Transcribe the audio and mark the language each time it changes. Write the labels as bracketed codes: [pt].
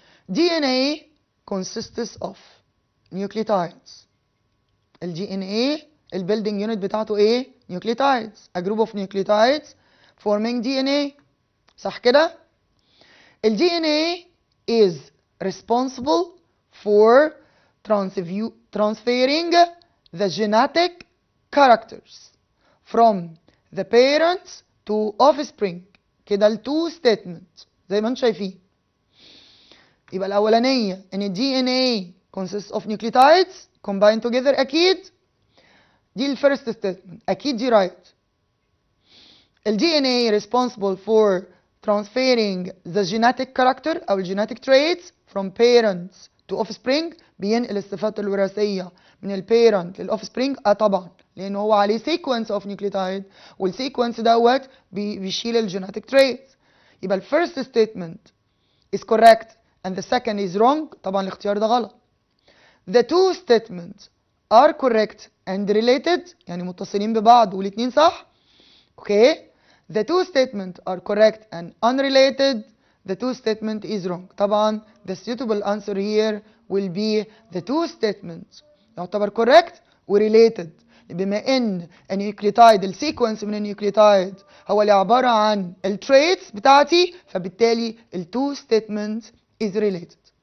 [en] DNA consists of nucleotides. [ar] الدي ان ايه البيلدينج يونت بتاعته ايه؟ nucleotides. [en] A group of nucleotides forming DNA. [ar] صح كده؟ [en] ال DNA is responsible for transferring the genetic characters from the parents to offspring. [ar] كده ال two statements زي ما انتم شايفين. يبقى الأولانية إن ال DNA consists of nucleotides combined together أكيد. دي ال first statement أكيد دي right. [en] ال DNA responsible for transferring the genetic character أو genetic traits from parents to offspring [ar] بينقل الصفات الوراثية من البيرنت للأوفسبرينج. طبعا لأنه هو عليه sequence of nucleotide والsequence دوت بيشيل الجينيتك traits. [en] يبقى ال first statement is correct and the second is wrong. [ar] طبعا الاختيار ده غلط. [en] The two statements are correct and related [ar] يعني متصلين ببعض والاتنين صح. [en] Okay. The two statements are correct and unrelated. The two statement is wrong. [ar] طبعا [en] the suitable answer here will be the two statements [ar] يعتبر correct و related بما ان النيوكليوتايد السيكونس من النيوكليوتايد هو اللي عبارة عن التريتس بتاعتي فبالتالي ال two statements is related.